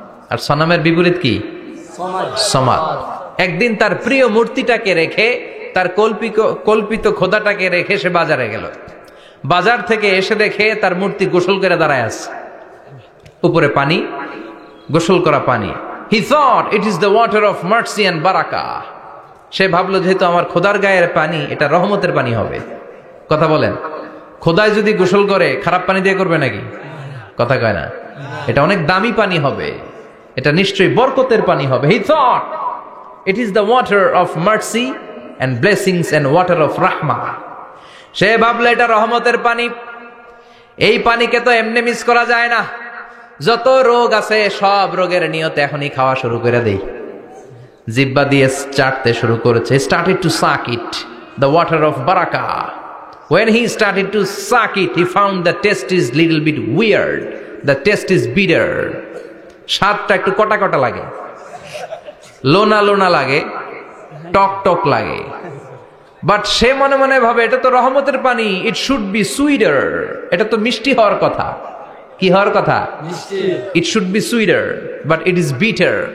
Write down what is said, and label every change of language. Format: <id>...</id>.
<bn>আর সনামের বিপরীত কি? সমাদ। একদিন তার প্রিয় মূর্তিটাকে রেখে, তার কল্পিত খোদাটাকে রেখে সে বাজারে গেল। বাজার থেকে এসে দেখে তার মূর্তি গোসল করে দাঁড়ায় আছে, উপরে পানি, গোসল করা পানি।</bn> <en>He thought it is the water of mercy and barakah.</en> <bn>সে ভাবলো যেহেতু আমার খোদার গায়ের পানি, এটা রহমতের পানি হবে। কথা বলেন। খোদায় যদি গোসল করে খারাপ পানি দিয়ে করবে নাকি? কথা কয় না। এটা অনেক দামি পানি হবে, এটা নিশ্চয়ই বরকতের পানি হবে।</bn> <en>He thought it is the water of mercy and blessings and water of rahmah.</en> <bn>সে ভাবলে এটা রহমতের পানি। এই পানিকে তো এমনি মিস করা যায় না। যত রোগ আছে সব রোগের নিয়তে এখনই খাওয়া শুরু করে দেই। জিহ্বা দিয়ে চাটতে শুরু করেছে।</bn> <en>Started to suck it, the water of barakah. When he started to suck it, he found the taste is little bit weird. The taste is bitter.</en> <bn>স্বাদটা একটু কটা কটা লাগে, লোনা লোনা লাগে, টক টক লাগে। বাট সে মনে মনে ভাবে এটা তো রহমতের পানি,</bn> <en>It should be sweeter.</en> <bn>এটা তো মিষ্টি হওয়ার কথা। কি হওয়ার কথা?</bn> <en>It should be sweeter, but it is bitter.</en>